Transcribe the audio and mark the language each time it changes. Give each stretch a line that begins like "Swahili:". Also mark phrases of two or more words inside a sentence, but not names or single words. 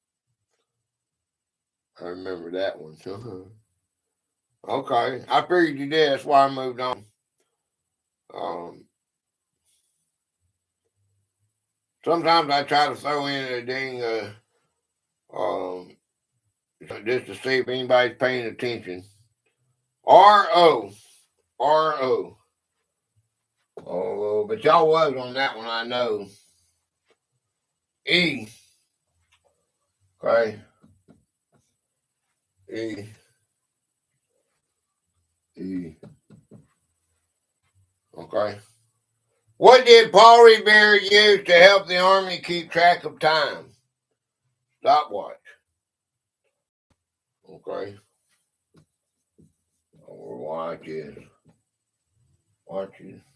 English: I remember that one. Okay, I figured you did. That's why I moved on. Sometimes I try to throw in a dang, just to see if anybody's paying attention. R-O. R-O. Oh, but y'all was on that one, I know. E. Okay. E. E. Okay. What did Paul Revere use to help the army keep track of time? Stopwatch. Okay. Or watches. Watches.